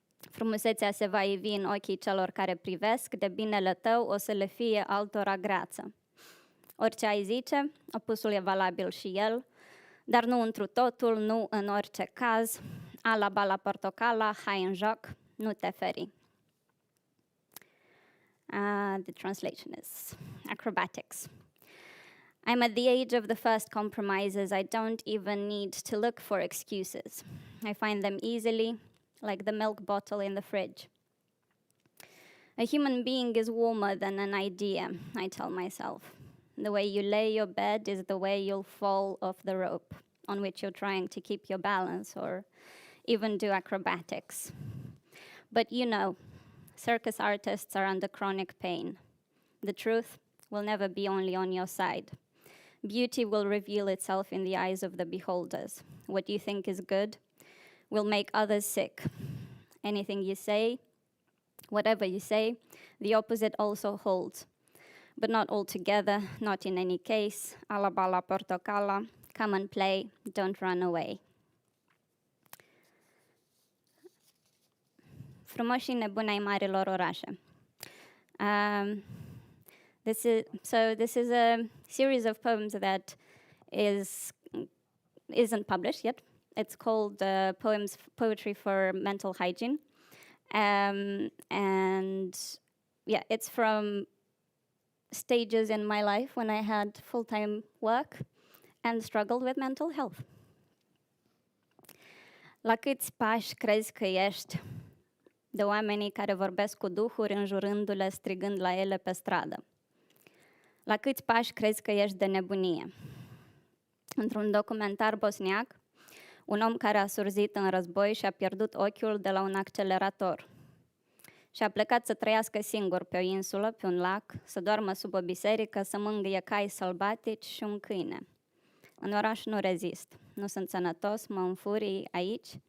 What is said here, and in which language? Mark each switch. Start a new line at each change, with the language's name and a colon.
Romanian: Frumusețea se va ivi în ochii celor care privesc, de binele tău o să le fie altora greață. Orice ai zice, opusul e valabil și el, dar nu întru totul, nu în orice caz. Ala bala portocala, hai în joc, nu te feri.
English: The translation is acrobatics. I'm at the age of the first compromises. I don't even need to look for excuses. I find them easily, like the milk bottle in the fridge. A human being is warmer than an idea, I tell myself. The way you lay your bed is the way you'll fall off the rope on which you're trying to keep your balance or even do acrobatics. But circus artists are under chronic pain. The truth will never be only on your side. Beauty will reveal itself in the eyes of the beholders. What you think is good will make others sick. Anything you say, whatever you say, the opposite also holds. But not altogether, not in any case.
Romanian: Ala bala portocala,
English: come and play, don't run away.
Romanian: Frumoșii nebuni ai marilor orașe.
English: This is a series of poems that isn't published yet. It's called Poetry for Mental Hygiene. And yeah, it's from stages in my life when I had full-time work and struggled with mental health.
Romanian: La câți pași crezi că ești de oamenii care vorbesc cu duhuri înjurându-le, strigând la ele pe stradă? La câți pași crezi că ești de nebunie? Într-un documentar bosniac, un om care a surzit în război și a pierdut ochiul de la un accelerator și a plecat să trăiască singur pe o insulă, pe un lac, să doarmă sub o biserică, să mângâie cai sălbatici și un câine. În oraș nu rezist, nu sunt sănătos, mă înfurii aici,